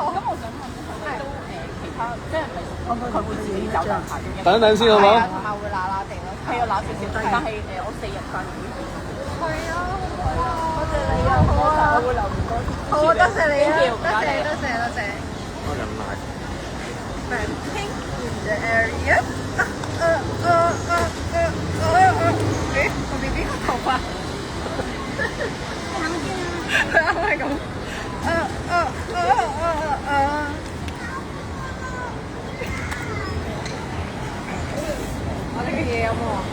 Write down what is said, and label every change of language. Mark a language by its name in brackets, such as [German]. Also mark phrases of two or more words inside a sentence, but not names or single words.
[Cantonese] 咁我想問係都其他即係唔係佢會自己走入排嘅？等一等先好唔好？同埋會嗱嗱地咯。係啊，揦少少，但係我4日翻嚟。係啊，多謝你啊！好啊，我會留言多啲。好啊，多謝你啊，多謝多謝多謝。開緊 live。 [English] Pink in the area。 [Cantonese] 誒，我 BB 個頭髮。佢啱係咁。我呢個嘢有冇？